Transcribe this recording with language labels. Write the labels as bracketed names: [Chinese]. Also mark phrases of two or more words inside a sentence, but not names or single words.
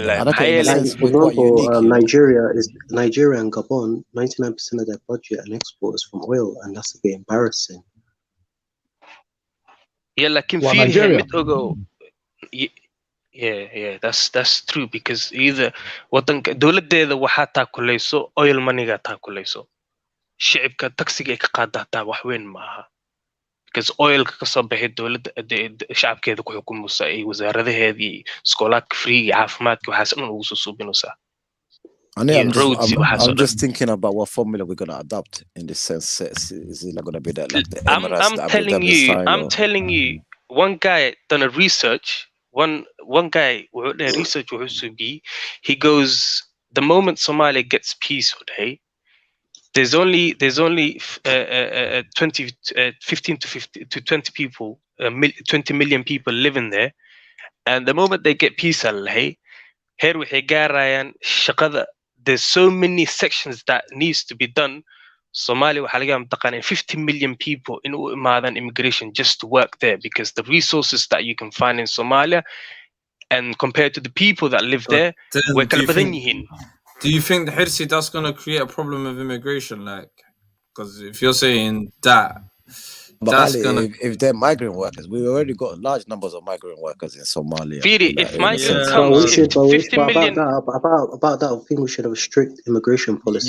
[English] For example, Nigeria and Gabon, 99% of their budget and export is from oil, and that's a bit embarrassing. Yeah, like in Nigeria. Yeah, that's true, because either [Somali] wadanka dowladeeda waxaa taakulayso oil moneyga taakulayso, shicibka taxiga ay ka qaada hataa wax weyn maaha, because oilka kasoo baxay dowladda shacabkeeda ku xukumaysa ay wasaaradaheedii iskoolaadka free caafimaadka waxaas dhan ugu soo suubinaysaa. [English] I'm just thinking about what formula we're going to adopt in this sense. Is it going to be that, like the Emirates, I'm telling you, one guy done a research. One guy research he goes, the moment Somalia gets peace today, there's only 15 to 20 people, 20 million people living there, and the moment they get peace, here [Somali] waxay gaarayaan shaqada. [English] There's so many sections that needs to be done. [Somali] Somalia waxaa laga yaabaa [English] 50 million people [Somali] in u imaadan [English] immigration just to work there, because the resources that you can find in Somalia and compared to the people that live there, [Somali] way kala badan yihiin. [English] Do you think the Hirsi that's going to create a problem of immigration? Like, because if you're saying that, but that's Ali, gonna... if they're migrant workers, we've already got large numbers of migrant workers in Somalia. If migrant comes, if 50 million... About that, I think we should have a strict immigration policy.